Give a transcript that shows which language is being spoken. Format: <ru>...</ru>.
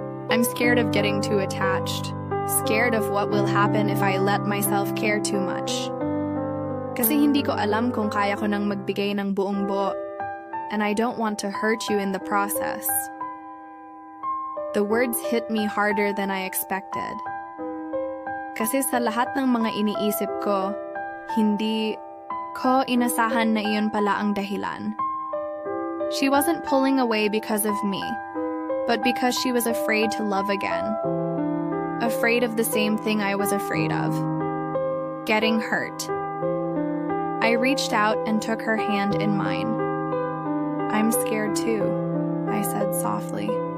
<en>I'm scared of getting too attached. Scared of what will happen if I let myself care too much.</en> <tl>Kasi hindi ko alam kung kaya ko nang magbigay ng buong buo,</tl> <en>and I don't want to hurt you in the process. The words hit me harder than I expected.</en> <tl>Kasi sa lahat ng mga iniisip ko, hindi ko inasahan na iyon pala ang dahilan.</tl> <en>She wasn't pulling away because of me, but because she was afraid to love again. Afraid of the same thing I was afraid of. Getting hurt. I reached out and took her hand in mine. I'm scared too, I said softly.</en>